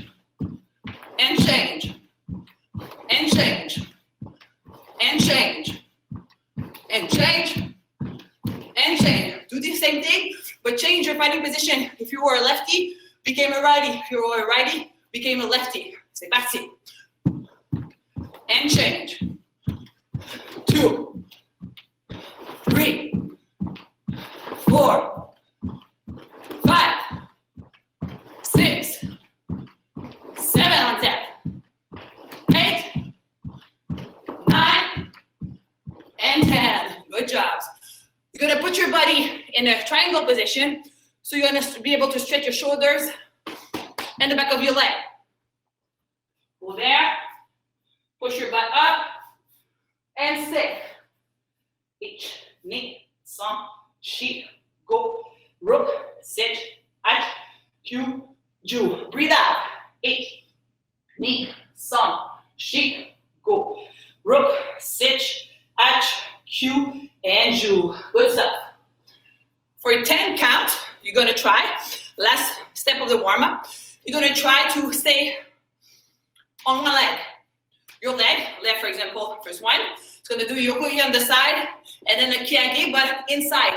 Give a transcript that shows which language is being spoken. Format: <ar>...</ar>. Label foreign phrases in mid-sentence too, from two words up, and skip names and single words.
<en>And change. And change. And change. And change. And change. Do the same thing, but change your fighting position. If you are a lefty, became a righty. If you were a righty, became a lefty.</en> <fr>C'est parti.</fr> <en>And change. 2, 3, 4, 5, 6, 7 on 10. 8, 9, and 10. Good jobs. You're gonna put your body in a triangle position. So you're gonna be able to stretch your shoulders and the back of your leg. Go there, push your butt up, and stay.</en> <ja>Ich, ni, san, shi, go, ruk, sit, ach, kyu, ju.</ja> <en>Breathe out. Ich,</en> <ja>ni, san, shi, go, ruk, sit, ach, kyu, and ju.</ja> <en>Good stuff. For 10 count, you're gonna try, last step of the warm-up, you're gonna try to stay on one leg. Your leg, left for example, first one, it's gonna do yokogi on the side, and then a kiage, but inside.</en>